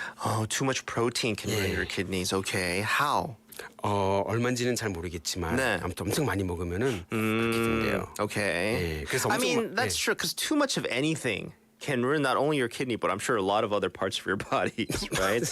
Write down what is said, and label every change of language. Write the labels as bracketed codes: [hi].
[en] Oh, too much protein can ruin your kidneys. Okay, how? [ko] 얼마인지는 잘 모르겠지만 네. 아무튼 엄청 많이 먹으면은 그렇게 된대요. [en] Okay. [ko] 네, 그래서 [en] I [ko] 엄청 [en] mean, that's true because too much of anything can ruin not only your kidney, but I'm sure a lot of other parts of your body, right?